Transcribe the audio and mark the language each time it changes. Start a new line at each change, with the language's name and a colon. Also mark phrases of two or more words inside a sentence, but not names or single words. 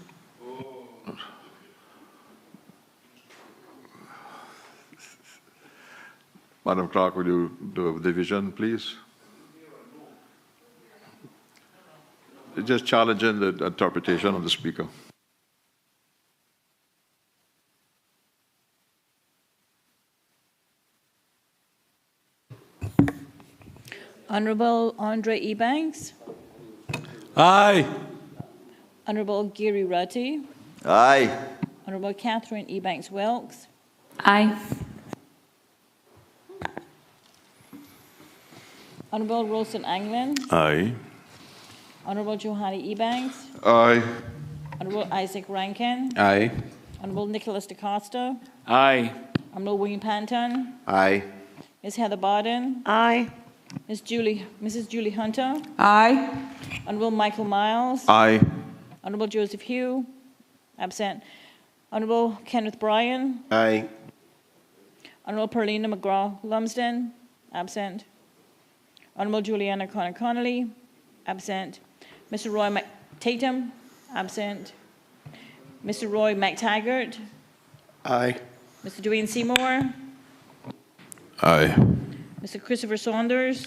English: Madam Clerk, will you do a division, please? Just challenging the interpretation of the Speaker. Honorable Andre Ebanks. Aye. Honorable Giri Rutty. Aye. Honorable Catherine Ebanks Wilkes. Aye. Honorable Wilson Anglin. Aye. Honorable Johanny Ebanks. Aye. Honorable Isaac Rankin. Aye. Honorable Nicholas DaCosta. Aye. Honorable William Panton. Aye. Ms. Heather Barden. Aye. Mrs. Julie Hunter. Aye. Honorable Michael Miles. Aye. Honorable Joseph Hugh. Absent. Honorable Kenneth Bryan. Aye. Honorable Perlina McGraw Lumsden. Absent. Honorable Juliana Connor Connolly. Absent. Mr. Roy Tatum. Absent. Mr. Roy McTaggart. Aye. Mr. Dwayne Seymour. Aye. Mr. Christopher Saunders.